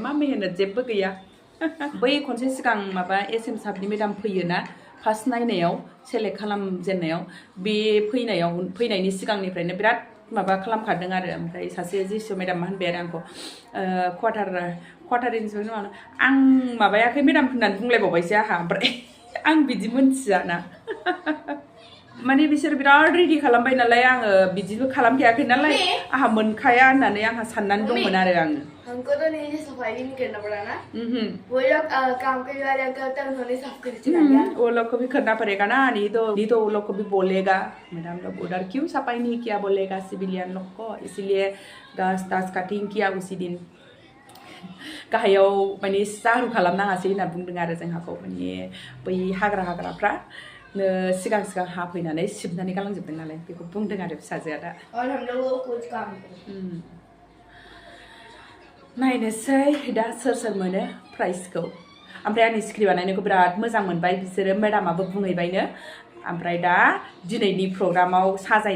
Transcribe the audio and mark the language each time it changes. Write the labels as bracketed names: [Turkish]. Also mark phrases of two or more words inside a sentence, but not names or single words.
[Bodo] मा मेहनत जेबो गैया बै खनसे सिगां माबा एसएम साबनि मेडाम फैयोना फार्स्ट नायनायाव सेलेक्ट खालामजेननायाव बे फैनायनि सिगांनिफ्रायनो बिराद माबा खालामखादों आरो ओमफ्राय सासे जिसु मेडामा होनबाय आरो आंखौ [English] quarter inspector [Bodo] आं माबायाखै मेडाम होननानै बुंलायबावबायसो आंहा ओमफ्राय आं बिदि मोनथियाना माने बिसोर बिराद रेडि खालामबाय नालाय आङो बिदिबो खालामखायाखै नालाय आंहा मोनखाया होननानै आंहा साननानै दंमोन आरो आङो [Hindi] हमको तो नहीं ये सफाई भी नहीं करना पड़ा ना वो लोग काम करने वाले अंकल तो उन्होंने साफ कर दिया वो लोग को भी करना पड़ेगा ना नहीं तो वो लोग को भी बोलेगा मैडम लोग उधर क्यों सफाई नहीं किया बोलेगा सिविलियन लोग को इसीलिए घास काटिंग किया उसी दिन [Bodo] गाहायाव माने सारु खालामनाङासै होनना बुंदों आरो जोंहाखौ माने बै हाग्राफ्रा सिगां हाफैनानै सिबनानै गालांजोबबाय नालाय बेखौ बुंदों आरो फिसाजोआ दा नायनोसै दा सोर मोनो प्राइजखौ ओमफ्राय आंनि सिख्रि बानायनायखौ बिराद मोजां मोनबाय बिसोरो मेडामाबो बुंहैबायनो ओमफ्राय दा दिनैनि प्रग्रामाव साजायनो